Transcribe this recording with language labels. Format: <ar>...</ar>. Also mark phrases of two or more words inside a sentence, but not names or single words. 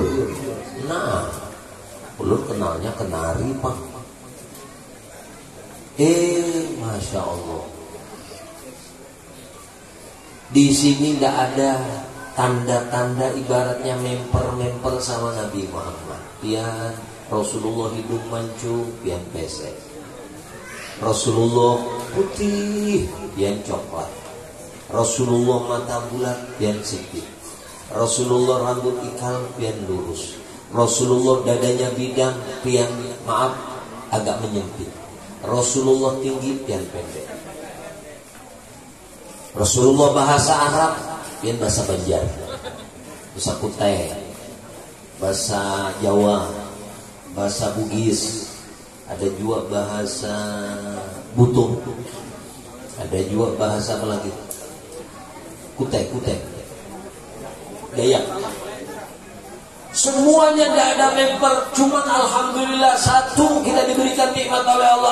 <id>Nah, belum kenalnya Kenari, Pak.</id> <ar>Masya Allah.</ar> <id>Di sini tidak ada tanda-tanda ibaratnya memper sama Nabi Muhammad. Pian Rasulullah hidung mancung, pian pesek. Rasulullah putih, pian coklat. Rasulullah mata bulat, pian sipit. Rasulullah rambut ikal, pian lurus. Rasulullah dadanya bidang, pian agak menyempit. Rasulullah tinggi, pian pendek. Rasulullah bahasa Arab, pian bahasa Banjar, bahasa Kutai, bahasa Jawa, bahasa Bugis, ada juga bahasa Butung, ada juga bahasa apa lagi? Kutai, Dayak. Semuanya tidak ada member, cuman alhamdulillah satu kita diberikan nikmat oleh Allah.</id>